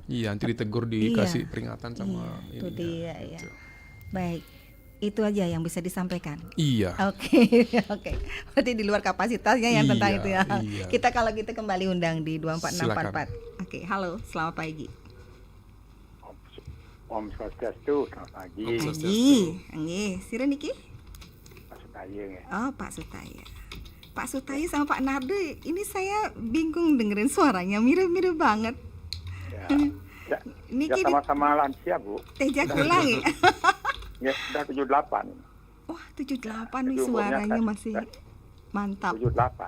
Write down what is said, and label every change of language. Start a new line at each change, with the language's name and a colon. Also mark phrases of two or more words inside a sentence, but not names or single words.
Indonesian: Nanti ditegur, dikasih peringatan sama ini. Itu dia ya. Baik. Itu aja yang bisa disampaikan. Oke. Berarti di luar kapasitasnya yang tentang itu ya. Kita kalau gitu kembali undang di 24644. Oke, halo, selamat pagi. Om Swastiastu, selamat pagi.
Balinese: Sira niki?
Indonesian: Pak Sutaya ya. Oh, Pak Sutaya. Pak Sutaya sama Pak Nardo, ini saya bingung dengerin suaranya, mirip-mirip banget. Ya sama-sama lansia, Bu. Tejak ulangi. Ya, sudah 78. Wah, 78 nih suaranya masih mantap. 78.